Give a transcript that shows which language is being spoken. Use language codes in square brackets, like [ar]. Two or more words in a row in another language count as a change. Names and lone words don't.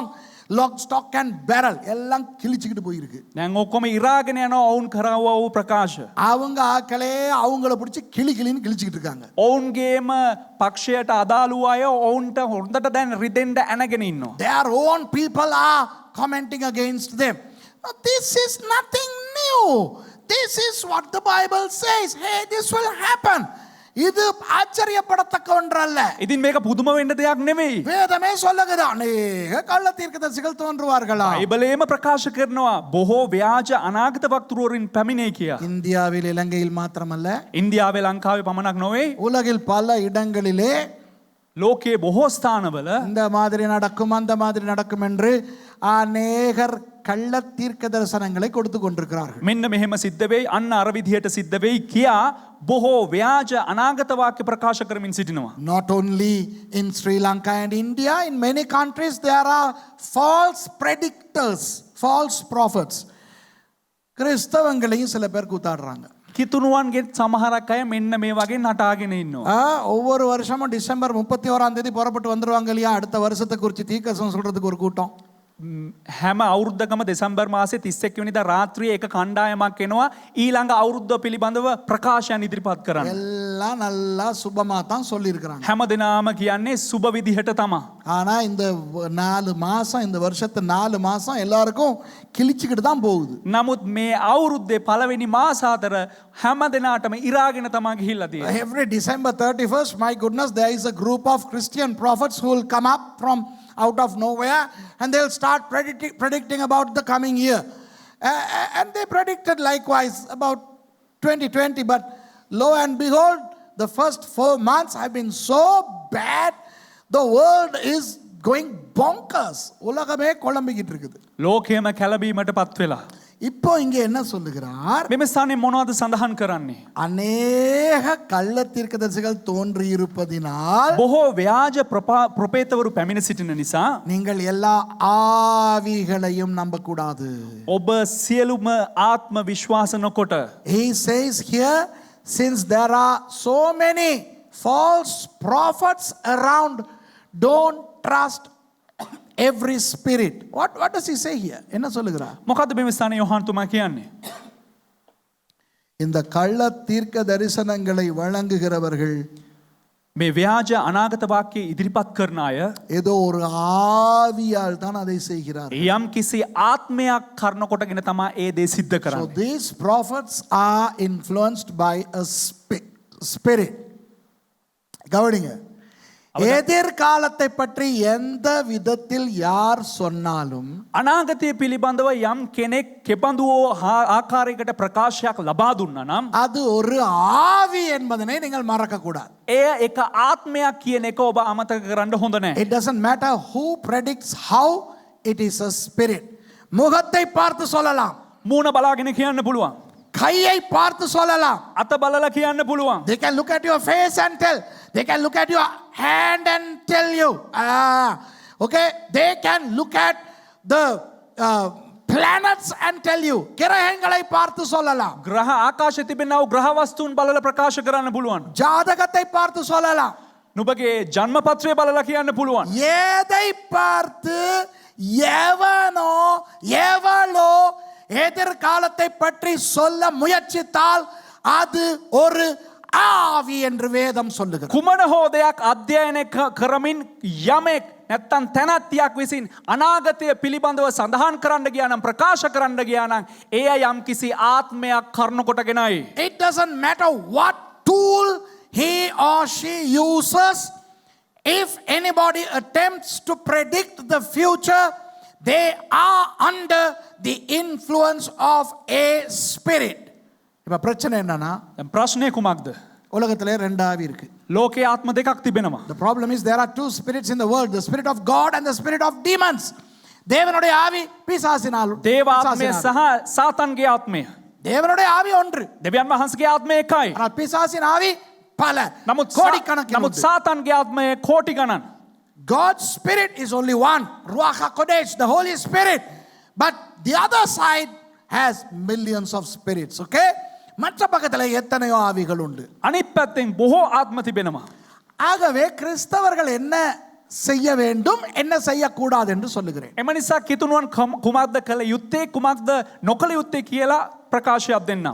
[en] Lock, stock and barrel [ta] எல்லாம் கிழிச்சிக்கிட்டு போயிருக்கு. [si] දැන් ඔක්කොම ඉරාගෙන යනවා ඔවුන් කරවවා වූ ප්‍රකාශ. [ta] அவங்க ஆக்களே அவங்கள பிடிச்சி கிளின்னு கிழிச்சிக்கிட்டு இருக்காங்க. [si] ඔවුන්ගේම පක්ෂයට අදාළ වූ අය ඔවුන්ට හොඳට දැන් රිදෙන්න ඇනගෙන ඉන්නවා. [en] Their own people are commenting against them. Now, this is nothing new. This is what the Bible says. Hey, this will happen. [ta] இது ஆச்சரியப்படத்தக்க ஒன்றல்ல. [si] ඉතින් මේක පුදුම වෙන්න දෙයක් නෙවෙයි. [ta] வேதமே சொல்லுகிறது அநேக கள்ள தீர்க்கதரிசிகள் தோன்றுவார்களா. [si] බයිබලයේම ප්‍රකාශ කරනවා බොහෝ ව්‍යාජ අනාගත වක්තෘවරුන් පැමිණේ කියා. [ta] இந்தியாவில் இலங்கையில் மாத்திரமல்ல, [si] ඉන්දියාවේ ලංකාවේ පමණක් නොවේ, [ta] உலகில் பல இடங்களிலே [si] ලෝකයේ බොහෝ ස්ථානවල [ta] இந்த மாதிரி நடக்கும் அந்த மாதிரி நடக்கும் என்று அநேகர் கள்ள தீர்க்க தரிசனங்களை கொடுத்து கொண்டிருக்கிறார்கள். [si] මෙන්න මෙහෙම සිද්ධ වෙයි, අන්න අර විදිහට සිද්ධ වෙයි කියා බොහෝ ව්‍යාජ අනාගත වාක්‍ය ප්‍රකාශ කරමින් සිටිනවා. [en] Not only in Sri Lanka and India, in many countries there are false predictors, false prophets. [ta] கிறிஸ்தவங்களையும் சில பேர் கூத்தாடுறாங்க. [si] කිතුණුවන්ගේ සමහරක් අය මෙන්න මේ වගේ නටාගෙන ඉන්නවා. [ta] ஒவ்வொரு வருஷமும் டிசம்பர் 31ஆம் தேதி புறப்பட்டு வந்துருவாங்க இல்லையா, அடுத்த வருஷத்தை குறித்து தீர்க்கதரிசனம் சொல்றதுக்கு ஒரு கூட்டம். [si] හැම අවුරුද්දකම දෙසැම්බර් මාසේ 31 වෙනිදා රාත්‍රියේ එක කණ්ඩායමක් එනවා ඊළඟ අවුරුද්ද පිළිබඳව ප්‍රකාශයන් ඉදිරිපත් කරන්න. [ta] எல்லாம் நல்லா சுபமா தான் சொல்லியிருக்கிறாங்க. [si] හැම දිනාම කියන්නේ සුබ විදිහට තමයි. [ta] ஆனா இந்த 4 மாசம் இந்த வருஷத்து 4 மாசம் எல்லாருக்கும் கிழிச்சுக்கிட்டு தான் போகுது. [si] නමුත් මේ අවුරුද්දේ පළවෙනි මාස හතර හැම දිනාටම ඉරාගෙන තමයි ගිහිල්ලා තියෙන්නේ. [en] Every December 31st, my goodness, there is a group of Christian prophets who will come up from out of nowhere and they'll start predicting about the coming year. And they predicted likewise about 2020, but lo and behold, the first 4 months have been so bad, the world is going bonkers. [ta] உலகமே குழம்பிக்கிட்டு இருக்குது. [si] ලෝකයේම කැළඹීමට පත් වෙලා. [ta] இப்போ இங்க என்ன சொல்லுகிறார்? [si] මෙම ස්ථානයේ මොනවද සඳහන් කරන්නේ? [ta] அநேக கள்ள தீர்க்கதரிசிகள் தோன்றி இருப்பதினால் [si] බොහෝ ව්‍යාජ ප්‍රොපේතවරු පැමිණ සිටින නිසා [ta] நீங்கள் எல்லா ஆவிகளையும் நம்பக்கூடாது. [si] ඔබ සියලුම ආත්ම විශ්වාස නොකොට [en] He says here, since there are so many false prophets around, don't trust every spirit. What does he say here? [ta] என்ன சொல்லுகிறார்? [si] මොකද්ද මේ ස්ථානයේ යොහාන් තුමා කියන්නේ? [ta] இந்த கள்ள தீர்க்க தரிசனங்களை வழங்குகிறவர்கள் [si] මේ ව්‍යාජ අනාගත වාක්‍ය ඉදිරිපත් කරන අය [ta] ஏதோ ஒரு ஆவியால் தான் அதை செய்கிறார். [si] යම් කිසි ආත්මයක් කරන කොටගෙන තමයි ඒ දේ සිද්ධ [en] So [si] කරන්නේ. [en] these prophets are influenced by a spirit. [ta] கவனிங்க, எதிர்காலத்தை பற்றி எந்த விதத்தில் யார் சொன்னாலும் [si] අනාගතය පිළිබඳව යම් කෙනෙක් කෙබඳු ආකාරයකට ප්‍රකාශයක් ලබා දුන්නා නම් [ta] அது ஒரு ஆவி என்பதனை நீங்கள் மறக்க கூடாது. [si] එය එක ආත්මයක් කියන එක ඔබ අමතක කරන්න හොඳ නැහැ. [en] It doesn't matter who predicts how, it is a spirit. [ta] முகத்தை பார்த்து சொல்லலாம், [si] මූණ බලාගෙන කියන්න පුළුවන්. [ta] கையை பார்த்து சொல்லலாம். [si] අත බලලා කියන්න පුළුවන්. [en] They can look at your face and tell. They can look at your hand and tell you. Okay, they can look at the planets and tell you. [ta] கிரகங்களை பார்த்து சொல்லலாம். [si] ග්‍රහ ආකාශයේ තිබෙනා වූ ග්‍රහ වස්තුන් බලලා ප්‍රකාශ කරන්න පුළුවන්. [ta] ஜாதகத்தை பார்த்து சொல்லலாம். [si] නුඹගේ ජන්මපත්‍රය බලලා කියන්න පුළුවන්. [ta] எதை பார்த்து எவனோ எவளோ எதிர்காலத்தை பற்றி சொல்ல முயற்சித்தால் அது ஒரு ஆவி என்று வேதம் சொல்லுகிறது. [si] කුමන හෝ දෙයක් අධ්‍යයනය කරමින් යමෙක් නැත්තම් තැනැත්තියක් විසින් අනාගතය පිළිබඳව සඳහන් කරන්න ගියා නම් ප්‍රකාශ කරන්න ගියා නම් එය යම් කිසි ආත්මයක් කරන කොටගෙනයි. [en] It doesn't matter what tool he or she uses. If anybody attempts to predict the future, they are under the influence of a spirit. [ta] இப்ப பிரச்சனை என்னன்னா, [si] දැන් ප්‍රශ්නේ කුමක්ද? [ta] உலகத்திலே ரெண்டு ஆவி இருக்கு. [si] ලෝකේ ආත්ම දෙකක් තිබෙනවා. [en] The problem is there are two spirits in the world, the spirit of God and the spirit of demons. [ta] தேவனுடைய ஆவி பிசாசினால். [si] දේව ආත්මය සහ සාතන්ගේ ආත්මය. [ta] தேவனுடைய ஆவி ஒன்று, [si] දෙවියන් වහන්සේගේ ආත්මය එකයි. [ta] ஆனால் பிசாசின் ஆவி பல, [si] නමුත් [ta] கோடிக்கணக்கில் [si] නමුත් [ta] உண்டு. [si] සාතන්ගේ ආත්මය කෝටි ගණන්. [en] God's spirit is only one, [he] Ruach HaKodesh, [en] the Holy Spirit. But the other side has millions of spirits, okay? [ta] மற்ற பக்கத்தில் எத்தனையோ ஆவிகள் உண்டு. [si] අනිත් පැත්තෙන් බොහෝ ආත්ම තිබෙනවා. [ta] ஆகவே கிறிஸ்தவர்கள் என்ன செய்ய வேண்டும், என்ன செய்யக்கூடாது என்று சொல்லுகிறேன். [si] එම නිසා කිතුණුවන් කුමක්ද කළ යුත්තේ කුමක්ද නොකළ යුත්තේ කියලා ප්‍රකාශයක් දෙන්නම්.